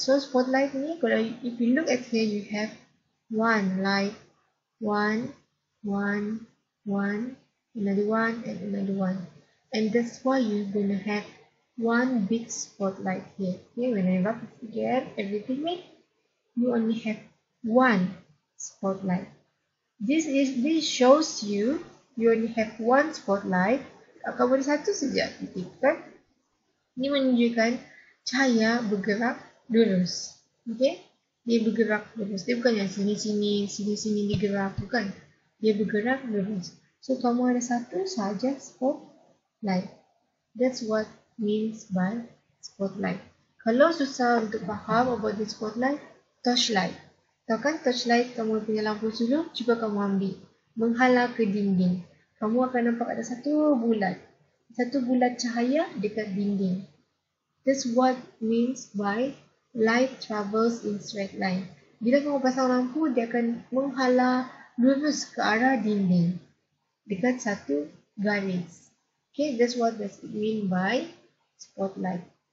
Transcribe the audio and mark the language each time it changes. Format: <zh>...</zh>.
<en>So spotlight</en> <ms>ni kalau</ms> <en>if you look at here, you have one light, one, another one, and another one. And that's why you're gonna have one big spotlight here. Okay, when I rub it together, everything means you only have one spotlight. This shows you only have one spotlight.</en> <ms>Akan boleh satu saja titik kan? Ini menunjukkan cahaya bergerak lurus. Okay? Dia bergerak lurus. Dia bukan yang sini-sini, sini-sini digerak. Bukan. Dia bergerak lurus. So, kamu ada satu saja spotlight.</ms> <en>That's what means by spotlight.</en> <ms>Kalau susah untuk faham</ms> <en>about the spotlight,</en> <ms>torchlight. Tahu kan torchlight, kamu punya lampu sulur, cuba kamu ambil. Menghala ke dinding. Kamu akan nampak ada satu bulat. Satu bulat cahaya dekat dinding.</ms> <en>That's what means by light travels in straight line.</en> <ms>Bila kamu pasang lampu, dia akan menghala lurus ke arah dinding. Dekat satu garis.</ms> <en>Okay, that's what it mean by spotlight.</en>